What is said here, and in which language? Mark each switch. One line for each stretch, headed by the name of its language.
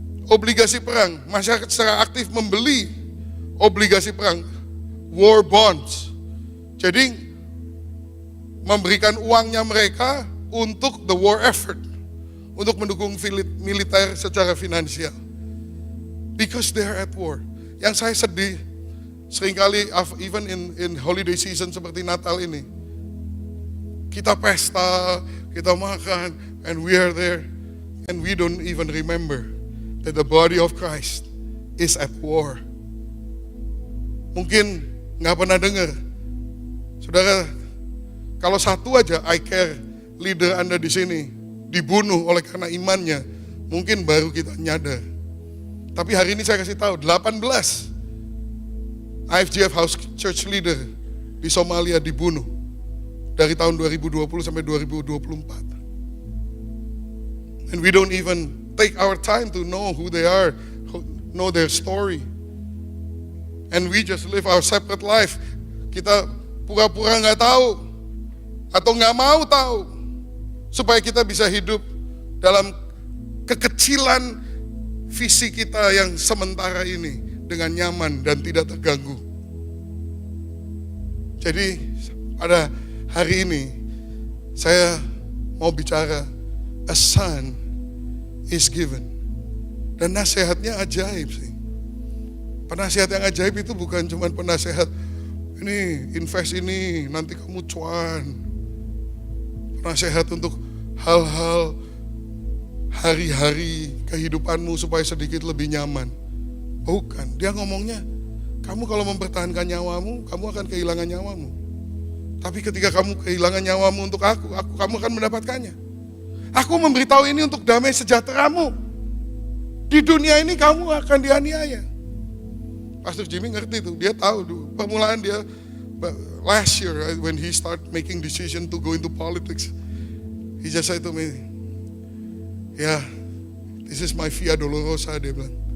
Indonesian: Obligasi perang, masyarakat secara aktif membeli obligasi perang, war bonds. Jadi memberikan uangnya mereka untuk
English: the war effort,
Indonesian: untuk mendukung militer secara finansial.
English: Because they are at war.
Indonesian: Yang saya sedih, seringkali
English: even in holiday season
Indonesian: seperti Natal ini, kita pesta, kita makan,
English: and we are there, and we don't even remember that the body of Christ is at war.
Indonesian: Mungkin nggak pernah dengar, saudara, kalau satu aja I care leader Anda di sini dibunuh oleh karena imannya, mungkin baru kita nyadar. Tapi hari ini saya kasih tahu 18 IFGF House Church leader di Somalia dibunuh dari tahun 2020 sampai 2024.
English: And we don't even take our time to know who they are, know their story. And we just live our separate life.
Indonesian: Kita pura-pura nggak tahu atau nggak mau tahu supaya kita bisa hidup dalam kekecilan visi kita yang sementara ini dengan nyaman dan tidak terganggu. Jadi pada hari ini saya mau bicara
English: a son is given.
Indonesian: Dan nasihatnya ajaib sih. Penasihat yang ajaib itu bukan cuma penasehat ini invest ini nanti kamu cuan. Penasehat untuk hal-hal hari-hari kehidupanmu supaya sedikit lebih nyaman. Bukan, dia ngomongnya, kamu kalau mempertahankan nyawamu, kamu akan kehilangan nyawamu. Tapi ketika kamu kehilangan nyawamu untuk aku, kamu akan mendapatkannya. Aku memberitahu ini untuk damai sejahteramu. Di dunia ini kamu akan dianiaya. Pastor Jimmy ngerti itu, dia tahu dulu. Permulaan dia,
English: last year when he start making decision to go into politics, he just said to me, yeah, this is my via dolorosa,
Indonesian: dia bilang.